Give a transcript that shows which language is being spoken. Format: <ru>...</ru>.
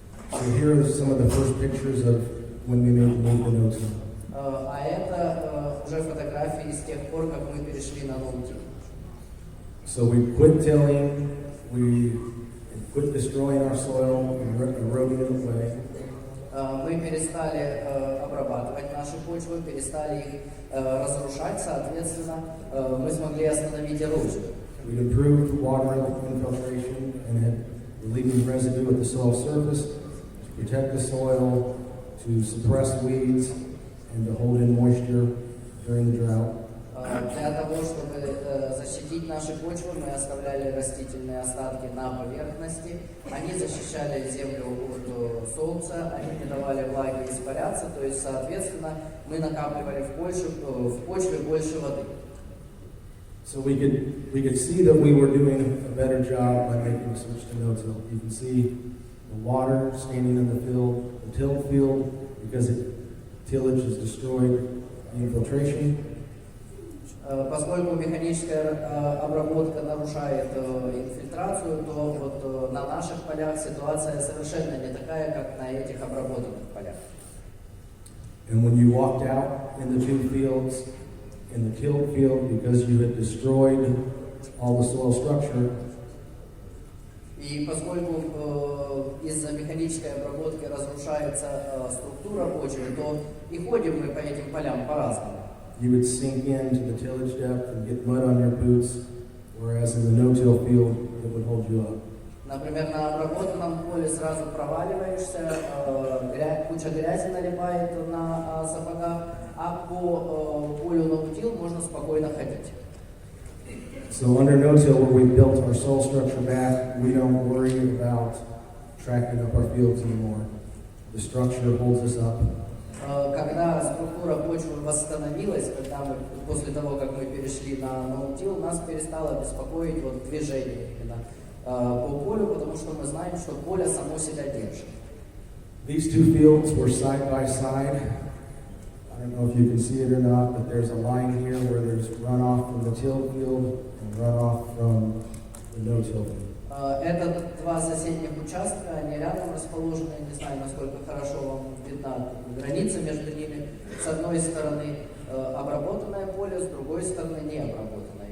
<en>So here are some of the first pictures of when we made the no-till.</en> <ru>А это уже фотографии с тех пор, как мы перешли на no-till.</ru> <en>So we quit tilling, we quit destroying our soil and eroding it away.</en> <ru>Мы перестали обрабатывать наши почвы, перестали их разрушать, соответственно, мы смогли остановить эрозию.</ru> <en>We improved water infiltration and had relieving residue at the soil surface to protect the soil, to suppress weeds, and to hold in moisture during the drought.</en> <ru>Для того, чтобы защитить наши почвы, мы оставляли растительные остатки на поверхности. Они защищали землю от солнца, они не давали влаге испаряться, то есть, соответственно, мы накапливали в почве больше воды.</ru> <en>So we could see that we were doing a better job by making the switch to no-till. You can see the water standing in the field, the tilled field, because tillage has destroyed the infiltration.</en> <ru>Поскольку механическая обработка нарушает инфильтрацию, то вот на наших полях ситуация совершенно не такая, как на этих обработанных полях.</ru> <en>And when you walked out in the two fields, in the tilled field, because you had destroyed all the soil structure,</en> <ru>и поскольку из-за механической обработки разрушается структура почвы, то и ходим мы по этим полям по-разному.</ru> <en>you would sink into the tillage depth and get mud on your boots, whereas in the no-till field, it would hold you up.</en> <ru>Например, на обработанном поле сразу проваливаешься, куча грязи налипает на сапогах, а по полю no-till можно спокойно ходить.</ru> <en>So under no-till, where we built our soil structure back, we don't worry about tracking up our fields anymore. The structure holds us up.</en> <ru>Когда структура почвы восстановилась, когда мы, после того, как мы перешли на no-till, нас перестало беспокоить вот движение именно по полю, потому что мы знаем, что поле само себя держит.</ru> <en>These two fields were side by side. I don't know if you can see it or not, but there's a line here where there's runoff from the tilled field and runoff from the no-till field.</en> <ru>Это два соседних участка, они рядом расположены, не знаю, насколько хорошо вам видна граница между ними. С одной стороны обработанное поле, с другой стороны необработанное.</ru>